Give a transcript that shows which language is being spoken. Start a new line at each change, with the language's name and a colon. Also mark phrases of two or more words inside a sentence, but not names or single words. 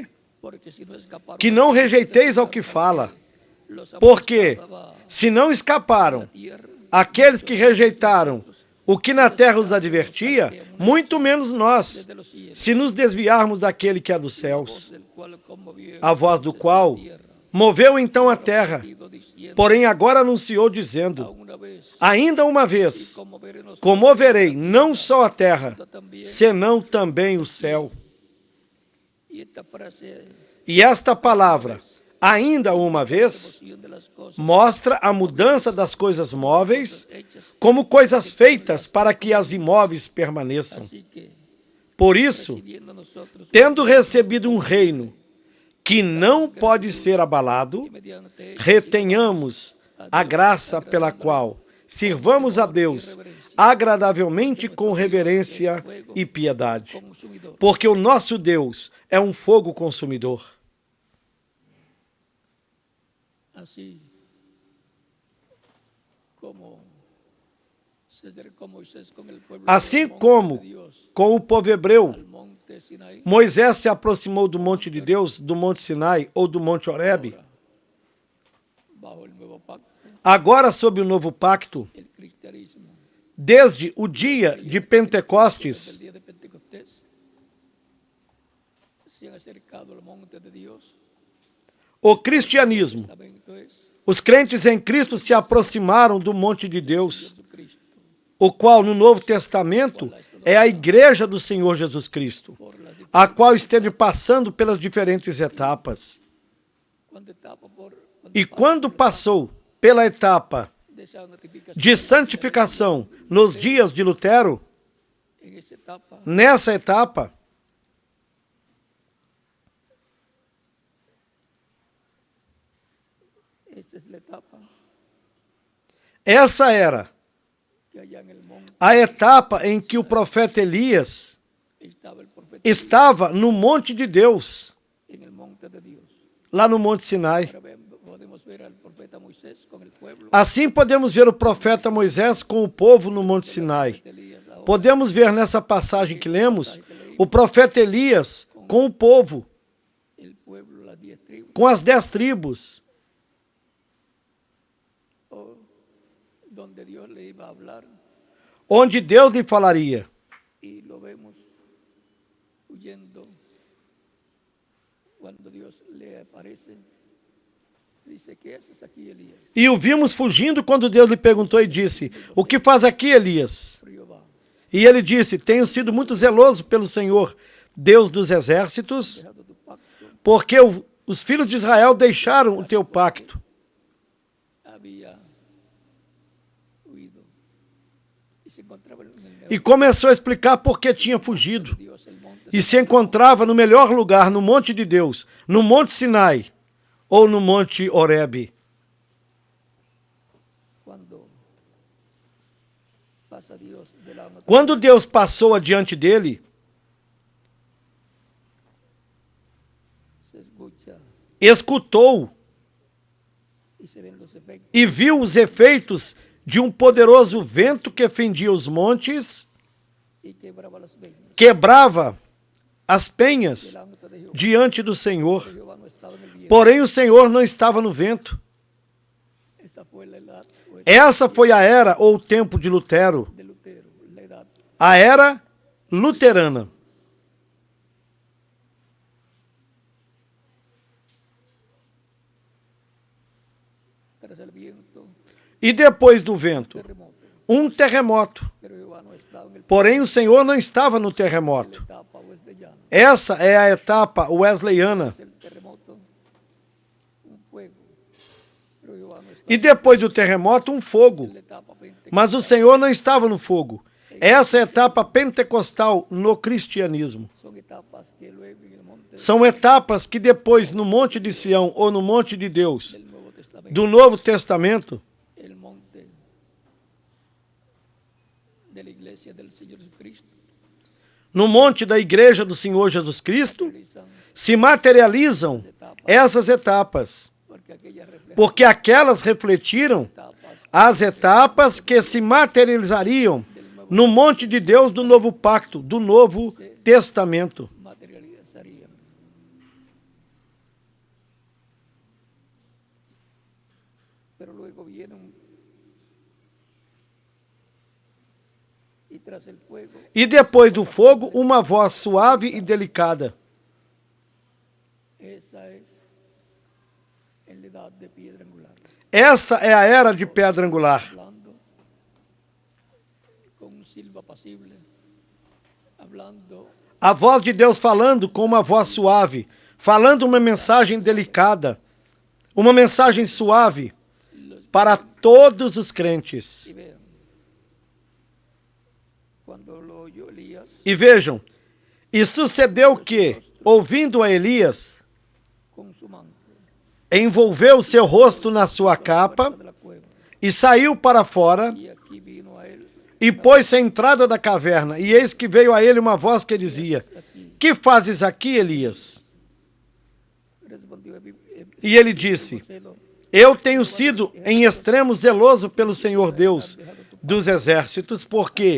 Spanish: porque si no escaparon
Portuguese: que não rejeiteis ao que fala, porque se não escaparam
Spanish: tierra,
Portuguese: aqueles que rejeitaram o que na terra os advertia, muito menos nós,
Spanish: de los cielos,
Portuguese: se nos desviarmos daquele que é dos céus,
Spanish: del cual conmovió
Portuguese: a voz do qual moveu então a terra,
Spanish: diciendo,
Portuguese: porém agora anunciou dizendo:
Spanish: una vez
Portuguese: ainda uma vez
Spanish: conmoveremos
Portuguese: comoverei não só a terra,
Spanish: también,
Portuguese: senão também o céu.
Spanish: y esta frase,
Portuguese: E esta palavra, ainda uma vez,
Spanish: de las cosas
Portuguese: mostra a mudança das coisas móveis
Spanish: hechas,
Portuguese: como coisas feitas para que as imóveis permaneçam.
Spanish: así que
Portuguese: Por isso,
Spanish: viendo nosotros
Portuguese: tendo recebido um reino que não pode ser abalado,
Spanish: mediante
Portuguese: retenhamos a graça pela qual sirvamos a Deus agradavelmente com reverência e piedade,
Spanish: consumidor,
Portuguese: porque o nosso Deus é um fogo consumidor.
Spanish: así como se acercó Moisés con el pueblo
Portuguese: Assim
Spanish: al monte
Portuguese: como
Spanish: de Dios,
Portuguese: com o povo hebreu,
Spanish: al monte Sinaí,
Portuguese: Moisés se aproximou do monte de Deus, do monte Sinai ou do monte Horebe.
Spanish: bajo el nuevo pacto,
Portuguese: Agora, sob o novo pacto,
Spanish: el cristianismo,
Portuguese: desde o dia de
Spanish: el
Portuguese: Pentecostes,
Spanish: día de Pentecostés, se han acercado al monte de Dios,
Portuguese: o cristianismo,
Spanish: también entonces
Portuguese: os crentes em Cristo se aproximaram do monte de Deus,
Spanish: Jesucristo,
Portuguese: o qual no Novo Testamento é a igreja do Senhor Jesus Cristo, a qual esteve passando pelas diferentes etapas.
Spanish: cuando etapa por
Portuguese: E quando passou pela etapa
Spanish: de santificación,
Portuguese: de santificação nos dias de Lutero,
Spanish: en esa etapa
Portuguese: nessa etapa,
Spanish: esa es la etapa
Portuguese: essa era
Spanish: que allá en el monte
Portuguese: a etapa em que o profeta Elias
Spanish: estaba el profeta
Portuguese: estava no monte de Deus,
Spanish: en el monte de Dios.
Portuguese: lá no monte Sinai.
Spanish: Ahora podemos ver al profeta Moisés con el pueblo,
Portuguese: Assim podemos ver o profeta Moisés com o povo no monte Sinai.
Spanish: Elías ahora,
Portuguese: Podemos ver nessa passagem que lemos o profeta Elias com o povo,
Spanish: el pueblo, las 10 tribus,
Portuguese: com as 10 tribos,
Spanish: donde Dios le iba a hablar,
Portuguese: onde Deus lhe falaria.
Spanish: y lo vemos huyendo cuando Dios le aparece. Dice, ¿qué haces aquí, Elías?
Portuguese: E o vimos fugindo quando Deus lhe perguntou e disse: o que faz aqui, Elias?
Spanish: Jehová,
Portuguese: E ele disse: tenho sido muito zeloso pelo Senhor, Deus dos exércitos,
Spanish: dejado tu pacto,
Portuguese: porque os filhos de Israel deixaram o teu pacto.
Spanish: había huido y se encontraba en el
Portuguese: E começou a explicar por que tinha fugido.
Spanish: Dios, el monte,
Portuguese: E se encontrava no melhor lugar, no monte de Deus, no monte Sinai ou no monte Horebe.
Spanish: cuando pasa Dios delante,
Portuguese: Quando Deus passou adiante dele,
Spanish: se escucha
Portuguese: escutou
Spanish: y se ven los efectos
Portuguese: e viu os efeitos de um poderoso vento que fendia os montes,
Spanish: y quebraba las venas.
Portuguese: quebrava as penhas
Spanish: Delante de Jehová,
Portuguese: diante do Senhor.
Spanish: Jehová no estaba en el viento.
Portuguese: Porém, o Senhor não estava no vento.
Spanish: Esa fue la edad
Portuguese: Essa foi a era ou o tempo de Lutero.
Spanish: de Lutero, la edad
Portuguese: A era luterana.
Spanish: Tras el viento,
Portuguese: E depois do vento,
Spanish: terremoto.
Portuguese: um terremoto.
Spanish: Pero Jehová no estaba en el
Portuguese: Porém, o Senhor não estava no terremoto.
Spanish: etapa wesleyana.
Portuguese: Essa é a etapa wesleyana.
Spanish: El terremoto, un fuego. Pero Jehová no estaba
Portuguese: E depois do terremoto, um fogo.
Spanish: en la etapa pentecostal.
Portuguese: Mas o Senhor não estava no fogo. Essa é a etapa pentecostal no cristianismo.
Spanish: Son etapas que luego en el monte
Portuguese: São etapas que depois, no Monte de Sião ou no Monte de Deus,
Spanish: del Nuevo Testamento,
Portuguese: do Novo Testamento,
Spanish: el monte de la iglesia del Señor Jesucristo,
Portuguese: no monte da Igreja do Senhor Jesus Cristo,
Spanish: realizan
Portuguese: se materializam essas etapas,
Spanish: porque aquellas reflejan
Portuguese: porque aquelas refletiram
Spanish: etapas
Portuguese: as etapas que se materializariam no monte de Deus do novo pacto, do Novo Testamento.
Spanish: materializarían. Pero luego vienen y tras el fuego
Portuguese: E depois do fogo, uma voz suave e delicada.
Spanish: esa es en la edad de piedra angular,
Portuguese: Essa é a era de pedra angular.
Spanish: hablando con un silbo apacible, hablando
Portuguese: A voz de Deus falando com uma voz suave, falando uma mensagem delicada, uma mensagem suave para todos os crentes.
Spanish: y vean, cuando lo oyó Elías
Portuguese: E vejam, e sucedeu que, ouvindo a Elias,
Spanish: con su manto
Portuguese: envolveu seu rosto na sua capa
Spanish: de la cueva,
Portuguese: e saiu para fora
Spanish: y aquí vino a él
Portuguese: e pôs-se à entrada da caverna. E eis que veio a ele uma voz que dizia:
Spanish: aquí.
Portuguese: Que fazes aqui, Elias?
Spanish: Respondió
Portuguese: E ele disse:
Spanish: Celo,
Portuguese: Eu tenho sido em extremo zeloso pelo Senhor Deus dos exércitos, porque